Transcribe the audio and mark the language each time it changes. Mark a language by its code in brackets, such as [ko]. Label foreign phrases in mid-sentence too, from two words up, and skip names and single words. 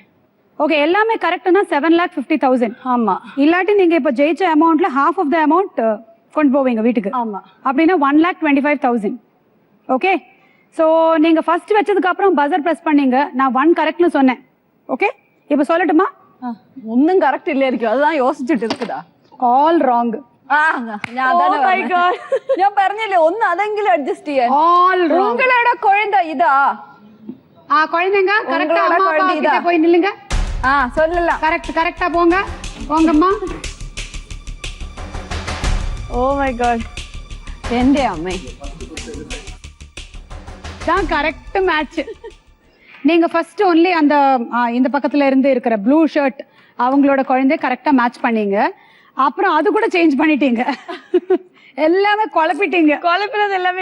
[ta] ஓகே, எல்லாமே கரெக்ட்னா 7,50,000. ஆமா இல்லாட்டி நீங்க இப்ப ஜெயிச்ச அமௌண்ட்ல [en] half of the amount [ta] கொண்டு போவீங்க வீட்டுக்கு. ஆமா. அப்படின்னா 1,25,000. ஓகே, சோ நீங்க ஃபர்ஸ்ட் வச்சதுக்கு அப்புறம் [en] buzzer press [ta] பண்ணீங்க. நான் 1 கரெக்ட்னு சொன்னேன். ஓகே, இப்போ சொல்லட்டுமா? [ml] ഒന്നും കറക്റ്റ് ഇല്ലായിരിക്കും, അതാണ് യോസിച്ചിട്ട് இருக்குதா? [en] all wrong. [ml] ഞാൻ പറഞ്ഞില്ലേ ഒന്ന് അതെങ്കിലും അഡ്ജസ്റ്റ് ചെയ്യാൻ. [en] all wrong. [ta] உங்களோட குழந்தை இதா? குழந்தைங்க கரெக்டா உங்களோட அம்மா அப்பா குழந்தை கிட்ட இதா? போய் நில்லுங்க. சொல்லலாம். கரெக்டா போங்க. போங்கம்மா. [en] oh my god. [ml] എന്റെ അമ്മേ [en] தான் correct match. [ta] நீங்க [en] first only [ta] அந்த இந்த பக்கத்துல இருந்து இருக்கிற [en] blue shirt [ta] அவங்களோட குழந்தை கரெக்டா மேட்ச் பண்ணீங்க. அப்புறம் அது கூட சேஞ்ச் பண்ணிட்டீங்க. எல்லாமே குழப்பிட்டீங்க. குழப்பினது எல்லாமே